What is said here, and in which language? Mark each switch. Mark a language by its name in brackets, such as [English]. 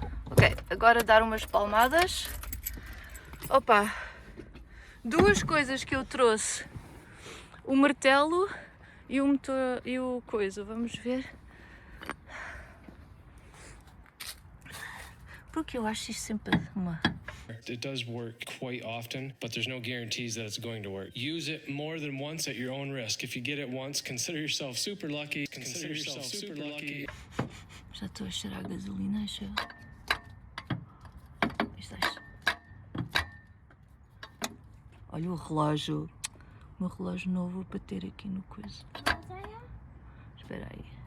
[Portuguese] Ok, agora dar umas palmadas. Opa! 2 coisas que eu trouxe. O martelo e o motor e o coisa. Vamos ver. Porque eu acho isto sempre uma... [English] It does work quite often, but there's no guarantees that it's going to work. Use it more than once at your own risk. If you get it once, consider yourself super lucky. Consider yourself super lucky. [Portuguese] Já estou a cheirar a gasolina, acho. Olha o relógio. O meu relógio novo para ter aqui no coisa. Espera aí.